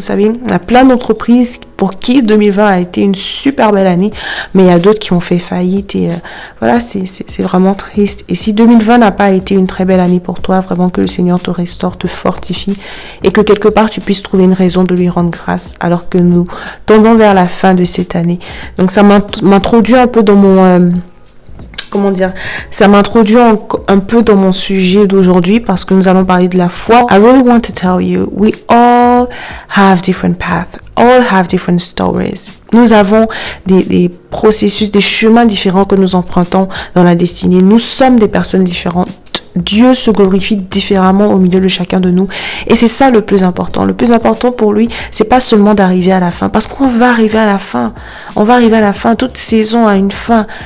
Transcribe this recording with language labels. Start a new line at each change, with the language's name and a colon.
French: Vous savez, il y a plein d'entreprises pour qui 2020 a été une super belle année, mais il y a d'autres qui ont fait faillite et voilà, c'est vraiment triste. Et si 2020 n'a pas été une très belle année pour toi, vraiment que le Seigneur te restaure, te fortifie et que quelque part tu puisses trouver une raison de lui rendre grâce alors que nous tendons vers la fin de cette année. Donc ça m'introduit un peu dans mon... ça m'introduit un peu dans mon sujet d'aujourd'hui parce que nous allons parler de la foi.
English: I really want to tell you, we all have different paths, all have different stories.
French: Nous avons des processus, des chemins différents que nous empruntons dans la destinée. Nous sommes des personnes différentes. Dieu se glorifie différemment au milieu de chacun de nous. Et c'est ça le plus important. Le plus important pour lui, c'est pas seulement d'arriver à la fin. Parce qu'on va arriver à la fin. On va arriver à la fin. Toute saison a une fin.